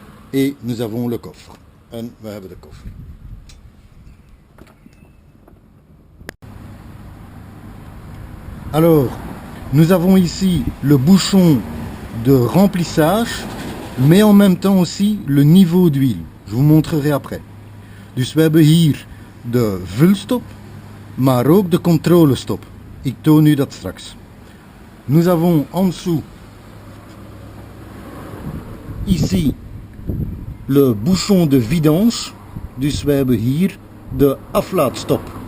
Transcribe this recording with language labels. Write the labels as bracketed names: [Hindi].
[French] Et nous avons le coffre. [Dutch] En we hebben de koffer. [French] Alors, nous avons ici le bouchon de remplissage, mais en même temps aussi le niveau d'huile. Je vous montrerai après. [Dutch] Dus we hebben hier de vulstop, maar ook de controlestop. Ik toon u dat straks. [French] Nous avons en dessous, ici, le bouchon de vidange. [Dutch] Dus we hebben hier de aflaatstop.